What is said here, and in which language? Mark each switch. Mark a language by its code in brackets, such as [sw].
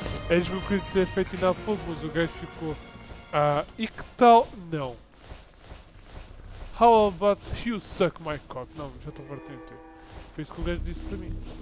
[pt] Eles me queriam ter feito ainda há pouco, mas o gajo ficou. E que tal? Não. [en] How about you suck my cock? [pt] Não, já estou farto de ter. Foi isso que o gajo disse para mim.